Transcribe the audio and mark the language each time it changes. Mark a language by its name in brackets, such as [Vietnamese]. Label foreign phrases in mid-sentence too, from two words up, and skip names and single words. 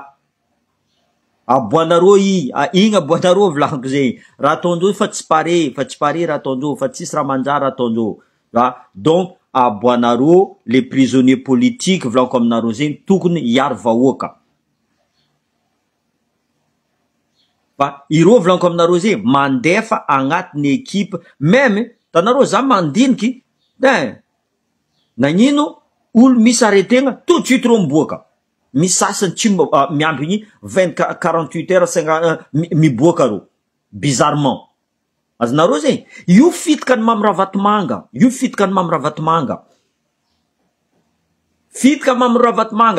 [Malagasy] Aboanareo igny aboanareo vlanko zay. Raha ataondreo fa tsy pare raha ataondreo, fa tsisy raha manjary ataondreo. Donc aboanareo [French] les prisonniers politiques [Malagasy] vlanko aminareo zegny tokony hiaro vahoaka. Fa ireo vlanko aminareo zegny mandefa agnatiny ekipe, même tanareo za mandiniky, nagnino olo misy aretegna [French] tout de suite [Malagasy] reo miboaka. Misy sasany tsy miambigny 48 heures miboaka reo bizarrement. Azonareo zegny io fitika ny mamy Ravatomanga, fitika mamy Ravatomanga.